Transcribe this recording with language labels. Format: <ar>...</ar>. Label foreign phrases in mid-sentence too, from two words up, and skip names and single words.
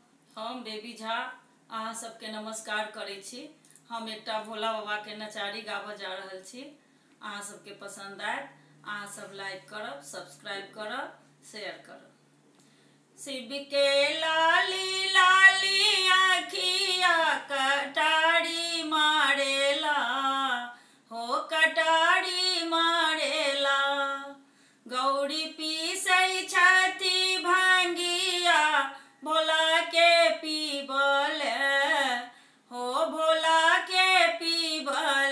<mai>हम बेबी झा अहाँ सबके नमस्कार करै छी। हम एकटा भोला बाबा के नचारी गाबऽ जा रहल छी। अहाँ सबके पसंद आयत, अहाँ सब लाइक करब, सब्सक्राइब करब, शेयर करब।</mai> <bho>शिव के लाली लाली आँखिया कटारी मारेला, हो कटारी मारेला। गौरी पीसै छथि भांगिया भोला के पीबल, हो भोला के पीबल।</bho>